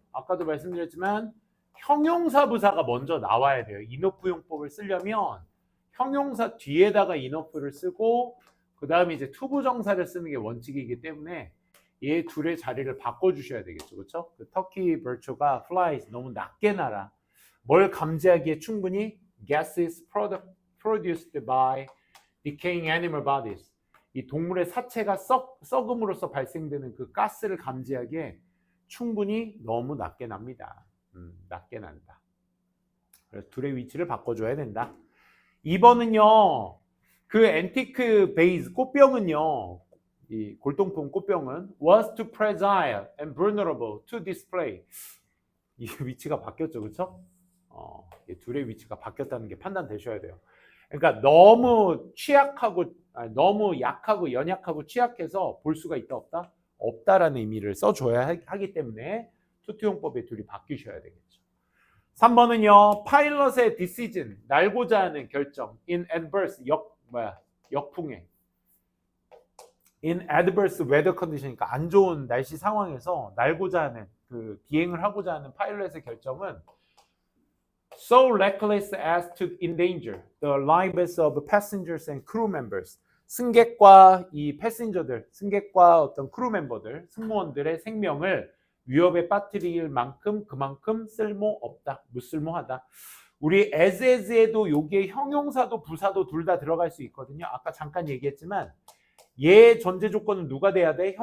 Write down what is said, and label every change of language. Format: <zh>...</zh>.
<ko>아까도 말씀드렸지만 형용사 부사가 먼저 나와야 돼요. enough 용법을 쓰려면 형용사 뒤에다가 enough를 쓰고 그 다음에 이제 투부정사를 쓰는 게 원칙이기 때문에 얘 둘의 자리를 바꿔주셔야 되겠죠. 그렇죠? 그 터키 버추가 flies 너무 낮게 날아. 뭘 감지하기에 충분히</ko> <en>gases produced by decaying animal bodies.</en> <ko>이 동물의 사체가 썩음으로써 발생되는 그 가스를 감지하기에 충분히 너무 낮게 납니다. 낮게 난다. 그래서 둘의 위치를 바꿔줘야 된다. 2번은요. 그 앤티크 베이스 꽃병은요. 이 골동품 꽃병은</ko> <en>was too fragile and vulnerable to display.</en> <ko>이 위치가 바뀌었죠. 그렇죠? 둘의 위치가 바뀌었다는 게 판단되셔야 돼요. 그러니까 너무 취약하고 너무 약하고 연약하고 취약해서 볼 수가 있다 없다? 없다라는 의미를 써줘야 하기 때문에 투투용법의 둘이 바뀌셔야 되겠죠. 3번은요. 파일럿의 decision, 날고자 하는 결정 in adverse, 역풍에</ko> <en>in adverse weather condition</en> <ko>이니까 안 좋은 날씨 상황에서 날고자 하는 그 비행을 하고자 하는 파일럿의 결정은</ko> <en>so reckless as to endanger the lives of passengers and crew members.</en> <ko>승객과 이 패신저들, 승객과 어떤 크루 멤버들, 승무원들의 생명을 위협에 빠뜨릴 만큼 그만큼 쓸모없다, 무쓸모하다. 우리 as에도 여기에 형용사도 부사도 둘 다 들어갈 수 있거든요. 아까 잠깐 얘기했지만 얘 전제 조건은 누가 돼야 돼?</ko>